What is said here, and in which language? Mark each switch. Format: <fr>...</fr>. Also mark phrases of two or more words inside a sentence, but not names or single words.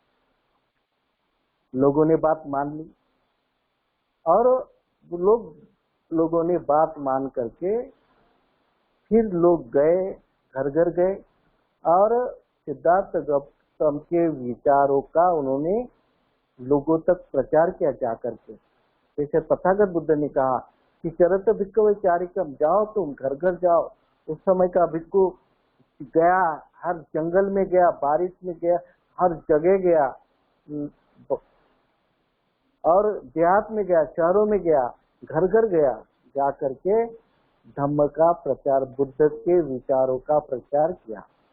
<hi>लोगों ने बात मान ली और लोगों ने बात मान करके फिर लोग गए, घर घर गए और सिद्धार्थ गौतम के विचारों का उन्होंने लोगों तक प्रचार किया जा करके। जैसे तथागत बुद्ध ने कहा कि</hi> <pi>चरत भिक्खवे चारिकम,</pi> <hi>जाओ तुम घर घर जाओ। उस समय का भिक्खु गया, हर जंगल में गया, बारिश में गया, हर जगह गया और देहात में गया, शहरों में गया, घर घर गया, जा करके धम्म का प्रचार, बुद्ध के विचारों का प्रचार किया।</hi>